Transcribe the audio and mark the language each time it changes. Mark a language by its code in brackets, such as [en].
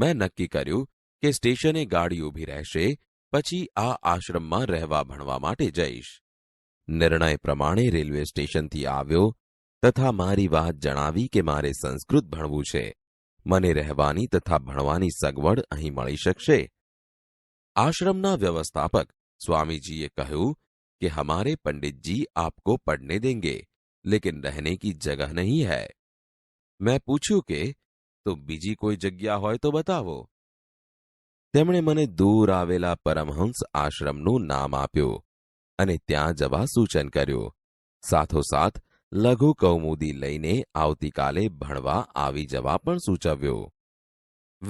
[gu] મેં નક્કી કર્યું કે સ્ટેશને ગાડી ઊભી રહેશે પછી આ આશ્રમમાં રહેવા ભણવા માટે જઈશ। નિર્ણય પ્રમાણે રેલવે સ્ટેશનથી આવ્યો તથા મારી વાત જણાવી કે મારે સંસ્કૃત ભણવું છે, મને રહેવાની તથા ભણવાની સગવડ અહીં મળી શકશે? आश्रमना व्यवस्थापक स्वामीजीए કહ્યું [hi] कि हमारे पंडित जी आपको पढ़ने देंगे लेकिन रहने की जगह नहीं है। [gu] मैं पूछ्યું કે તો બીજી કોઈ જગ્યા હોય તો બતાવો। તેમણે મને દૂર આવેલા પરમહંસ આશ્રમનું નામ આપ્યું અને ત્યાં જવા સૂચન કર્યું। સાથોસાથ લઘુ કૌમુદી લઈને આવતીકાલે ભણવા આવી જવા પણ સૂચવ્યું।